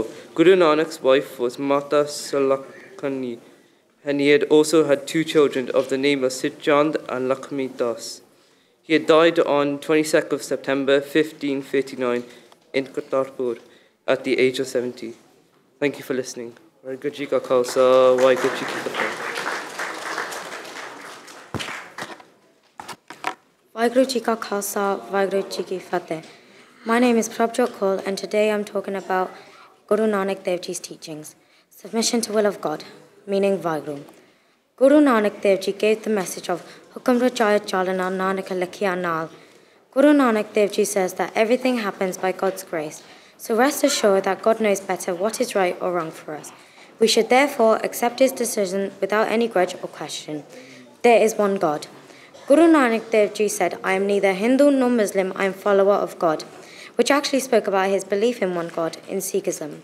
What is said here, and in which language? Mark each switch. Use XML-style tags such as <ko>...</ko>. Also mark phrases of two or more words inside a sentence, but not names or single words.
<en>Guru Nanak's wife was Mata Salakani, and he had also had 2 children of the name of Sitchand and Lakshmi Das. He had died on 22nd of September 1539 in Kartarpur at the age of 70. Thank you for listening.</en> <pa>ਵਾਹਿਗੁਰੂ ਜੀ ਕਾ ਖ਼ਾਲਸਾ, ਵਾਹਿਗੁਰੂ ਜੀ ਕੀ ਫ਼ਤਹਿ. ਵਾਹਿਗੁਰੂ ਜੀ ਕਾ ਖ਼ਾਲਸਾ, ਵਾਹਿਗੁਰੂ ਜੀ ਕੀ ਫ਼ਤਹਿ.</pa> <en>My name is Prabjot Kaul, and today I'm talking about Guru Nanak Dev Ji's teachings. Submission to will of God, meaning Vaheguru. Guru Nanak Dev Ji gave the message of</en> <pa>ਹੁਕਮ ਰਜਾਈ ਚਲਣਾ ਨਾਨਕ ਲਿਖਿਆ ਨਾਲਿ.</pa> <en>Guru Nanak Dev Ji says that everything happens by God's grace, so rest assured that God knows better what is right or wrong for us. We should therefore accept his decision without any grudge or question. There is one God. Guru Nanak Dev Ji said, I am neither Hindu nor Muslim, I am follower of God, which actually spoke about his belief in one God in Sikhism.</en>